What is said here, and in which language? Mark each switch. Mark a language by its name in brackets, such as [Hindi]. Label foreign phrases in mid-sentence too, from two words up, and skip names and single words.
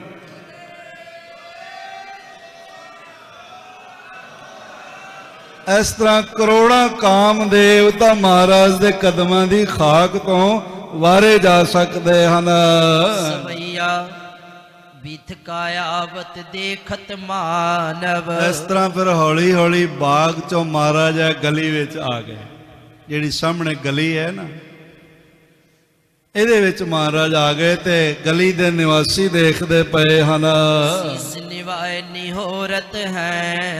[Punjabi] ਇਸ ਤਰ੍ਹਾਂ ਕਰੋੜਾਂ ਕਾਮਦੇਵ ਤਾਂ ਮਹਾਰਾਜ ਦੇ ਕਦਮਾਂ ਦੀ ਖਾਕ ਤੋਂ ਵਾਰੇ ਜਾ ਸਕਦੇ ਹਨ। [Hindi] ਸਵਈਆ बिथ कायावत देखत मानव। [Punjabi] ਇਸ ਤਰ੍ਹਾਂ ਫਿਰ ਹੌਲੀ ਹੌਲੀ ਬਾਗ ਚੋਂ ਮਹਾਰਾਜ ਗਲੀ ਵਿੱਚ ਆ ਗਏ। ਜਿਹੜੀ ਸਾਹਮਣੇ ਗਲੀ ਹੈ ਨਾ, ਇਹਦੇ ਵਿੱਚ ਮਹਾਰਾਜ ਆ ਗਏ ਤੇ ਗਲੀ ਦੇ ਨਿਵਾਸੀ ਦੇਖਦੇ ਪਏ ਹਨ ਸੀਸ ਨਿਵਾਏ ਨਿਹੋਰਤ ਹੈ।